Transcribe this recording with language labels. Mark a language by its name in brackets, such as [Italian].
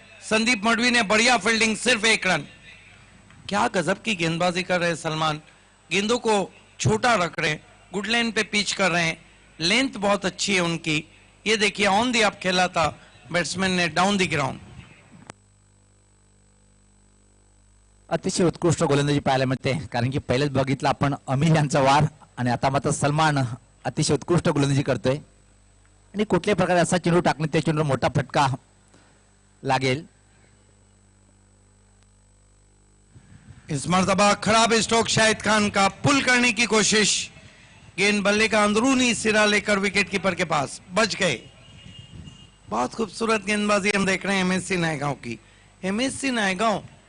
[Hindi] संदीप मडवी ने बढ़िया फील्डिंग, सिर्फ 1 रन. क्या गजब की गेंदबाजी कर रहे हैं सलमान. गेंदों को छोटा रख रहे हैं, गुड लाइन पे पिच कर रहे हैं, लेंथ बहुत अच्छी है उनकी. ये देखिए ऑन दी आप खेला था बैट्समैन ने, डाउन दी ग्राउंड. [Marathi] अतिशय उत्कृष्ट गोलंदाजी पाहायला मिळते, कारण की पहिलेच बघितलं आपण अमीर यांचा वार आणि आता मात्र सलमान अतिशय उत्कृष्ट गोलंदाजी करतोय. आणि कुठल्याही प्रकारे असा चेंडू टाकणे त्या चेंडूवर मोठा फटका लागेल. [Hindi] इस मरतबा खराब स्ट्रोक शाहिद खान का, पुल करने की कोशिश, गेंद बल्ले का अंदरूनी सिरा लेकर विकेट कीपर के पास, बच गए. बहुत खूबसूरत गेंदबाजी हम देख रहे हैं एमएससी नायगांव की. एमएससी नायगांव